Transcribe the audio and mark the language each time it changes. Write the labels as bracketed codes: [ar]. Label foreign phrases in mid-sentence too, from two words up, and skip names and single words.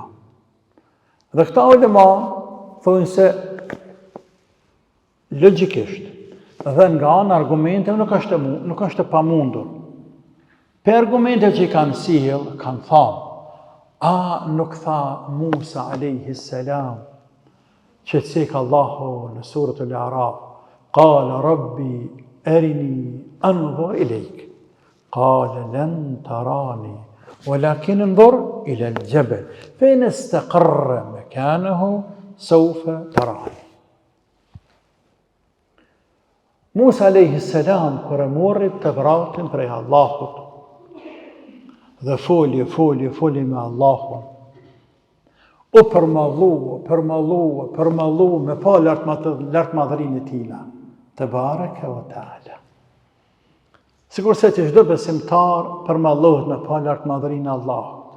[sq] Dhe këta ulema thojnë se logjikisht dhe nga anë argumente nuk është e pamundur. Për argumente që i kanë sjell, kanë thënë, a nuk tha Musa [ar] عليه السلام, [sq] që cek Allahu në suratul A'raf, [ar] قال رب أرني أنظر إليك قال لن تراني, ولكن انظر إلى الجبل فإن استقر مكانه سوف تراني. [sq] Musa [ar] عليه السلام [sq] kur e morri Tevratin prej Allahut dhe foli me Allahun, u përmallu me pa lartmadhërinë e tina, [ar] تبارك وتعالى. [sq] Sigur se që çdo besimtar përmallohet me pa lartmadhërinë e Allahut.